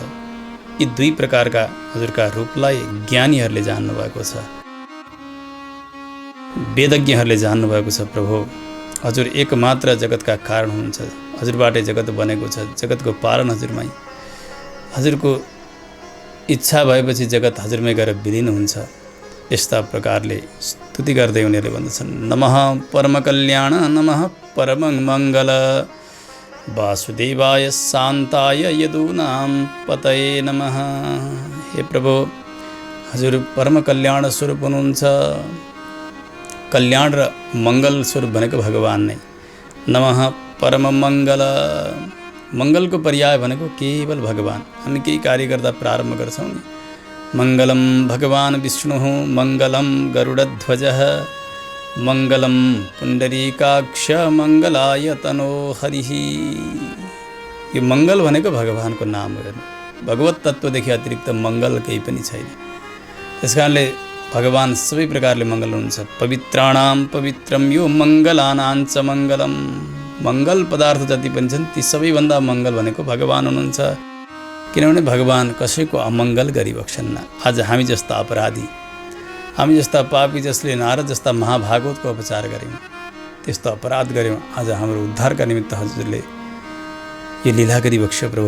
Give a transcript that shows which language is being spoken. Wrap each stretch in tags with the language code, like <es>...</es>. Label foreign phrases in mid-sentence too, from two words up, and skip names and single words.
<ne>यी 2 प्रकारका हजुरका रूपलाई ज्ञानीहरूले जान्नुभएको छ, वेदज्ञहरूले जान्नुभएको छ। प्रभु हजुर एकमात्र जगतका कारण हुनुहुन्छ, हजुरबाटै जगत बनेको छ, जगतको पालन हजुरमै। हजुरको इच्छा भएपछि जगत हजुरमै गएर विलिन हुन्छ। यस्ता प्रकारले स्तुति गर्दै उनीहरूले भन्दछन्,</ne> <sa>नमः परम कल्याण, नमः परम मङ्गल, वासुदेवाय शान्ताय यदूनां पतये नमः।</sa> <ne>हे प्रभु, हजुर परम कल्याण स्वरूप हुनुहुन्छ। कल्याण र मङ्गल स्वरूप भनेको भगवान नै।</ne> <sa>नमः परम मङ्गल,</sa> <ne>मङ्गलको पर्याय भनेको केवल भगवान। हामी केही कार्य गर्दा प्रारम्भ गर्छौँ नि,</ne> <sa>मङ्गलम भगवान विष्णुः, मङ्गलम गरुडध्वजः, मङ्गलम पुण्डरीकाक्ष, मङ्गलाय तनो हरिः।</sa> <ne>यो मङ्गल भनेको भगवानको नाम हो। भगवत तत्त्वदेखि अतिरिक्त मङ्गल केही पनि छैन। त्यसकारणले भगवान सबै प्रकारले मङ्गल हुनुहुन्छ।</ne> <sa>पवित्राणां पवित्रम यो मङ्गलानां च मङ्गलम।</sa> <ne>मङ्गल पदार्थ जति पनि छन् ती सबैभन्दा मङ्गल भनेको भगवान हुनुहुन्छ। किनभने भगवान कसैको अमङ्गल गरिबक्सन्न। आज हामी जस्ता अपराधी, हामी जस्ता पापी, जसले नारद जस्ता महाभागवतको उपचार गऱ्यौँ, त्यस्तो अपराध गऱ्यौँ, आज हाम्रो उद्धारका निमित्त हजुरले यो लीला गरिबक्स प्रभु।</ne>